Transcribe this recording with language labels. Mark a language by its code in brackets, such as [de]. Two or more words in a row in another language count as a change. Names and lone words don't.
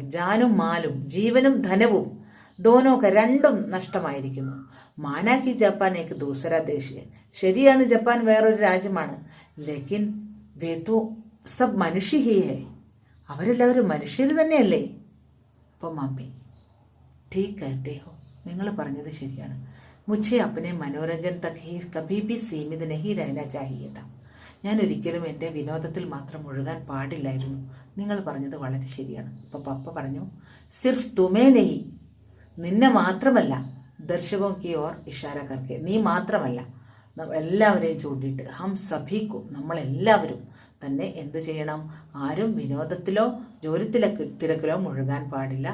[ml] ജാനും മാലും, ജീവനും ധനവും, ദോനോക്ക രണ്ടും നഷ്ടമായിരിക്കുന്നു. [hi] माना कि जापान एक दूसरा देशीय. [ml] ശരിയാണ്, ജപ്പാൻ വേറൊരു രാജ്യമാണ്. [hi] लेकिन वे तो सब मनुष्य ही है. [ml] അവരെല്ലാവരും മനുഷ്യർ തന്നെയല്ലേ. അപ്പം മമ്മി [hi] ठीक कहते हो, [ml] നിങ്ങൾ പറഞ്ഞത് ശരിയാണ്. [hi] മുझे अपने मनोरंजन तक ही कभी भी सीमित नहीं रहना चाहिए था. [ml] ഞാൻ ഒരിക്കലും എൻ്റെ വിനോദത്തിൽ മാത്രം മുഴുകാൻ പാടില്ലായിരുന്നു. നിങ്ങൾ പറഞ്ഞത് വളരെ ശരിയാണ്. അപ്പോൾ പപ്പ പറഞ്ഞു, [hi] सिर्फ़ तुम्हें नहीं, [ml] നിന്നെ മാത്രമല്ല, [hi] दर्शकों की ओर इशारा करके, [ml] നീ മാത്രമല്ല, എല്ലാവരെയും ചൂണ്ടിയിട്ട്, ഹം സഭിക്കും, നമ്മളെല്ലാവരും തന്നെ എന്ത് ചെയ്യണം, ആരും വിനോദത്തിലോ ജോലി തിരക്കിലോ മുഴുകാൻ പാടില്ല.